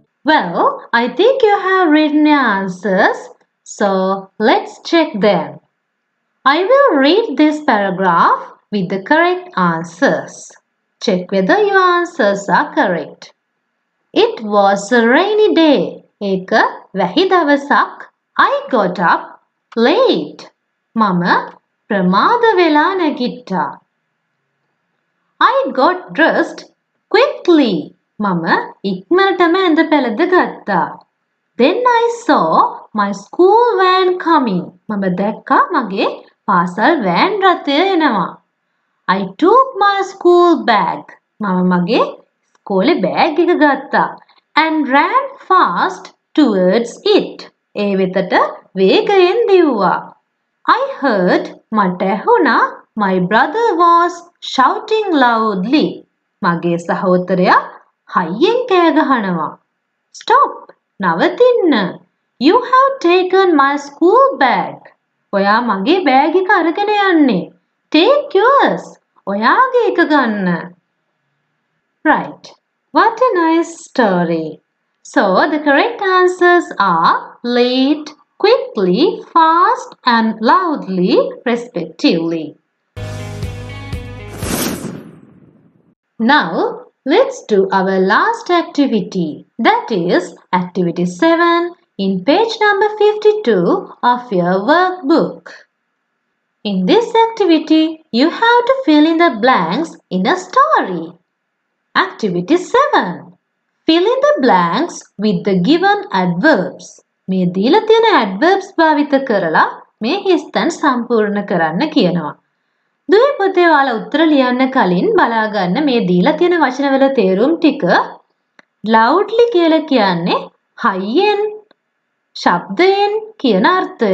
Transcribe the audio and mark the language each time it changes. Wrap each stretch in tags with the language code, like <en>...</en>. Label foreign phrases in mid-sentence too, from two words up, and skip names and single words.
<en>Well, I think you have written your answers, so let's check them. I will read this paragraph with the correct answers. Check whether your answers are correct. It was a rainy day.</en> <si>ඒක වැහි දවසක්.</si> <en>I got up late.</en> <si>මම ප්‍රමාද වෙලා නැගිට්ටා.</si> <en>I got dressed quickly.</en> <si>මම ඉක්මනටම ඇඳ පැළඳ ගත්තා.</si> <en>Then I saw my school van coming.</en> <si>මම දැක්කා මගේ පාසල් වෑන් රථය එනවා.</si> <en>I took my school bag.</en> <si>මම මගේ ඉස්කෝලේ බෑග් එක ගත්තා.</si> <en>And ran fast towards it.</en> <si>ඒ වෙතට වේගයෙන් දිව්වා.</si> <en>I heard</en> <si>මට ඇහුණා</si> <en>my brother was shouting loudly.</en> <si>මගේ සහෝදරයා හයියෙන් කෑ ගහනවා.</si> <en>Stop. නවතින්න. You have taken my school bag.</en> <si>ඔයා මගේ බෑග් එක අරගෙන යන්නේ.</si> <en>Take yours.</en> <si>ඔයාගේ එක ගන්න.</si> <en>Right. What a nice story. So the correct answers are late, quickly, fast and loudly respectively. Now let's do our last activity. That is activity 7 in page number 52 of your workbook. In this activity, you have to fill in the blanks in a story. Activity 7. Fill in the blanks with the given adverbs.</en> <si>මේ දීලා තියෙන adverbs භාවිත කරලා මේ හිස්තැන් සම්පූර්ණ කරන්න කියනවා. දුවේ පුතේ ඔයාලා උත්තර ලියන්න කලින් බලා ගන්න මේ දීලා තියෙන වචනවල තේරුම් ටික. loudly කියලා කියන්නේ හයියෙන්, ශබ්දයෙන් කියන අර්ථය.</si>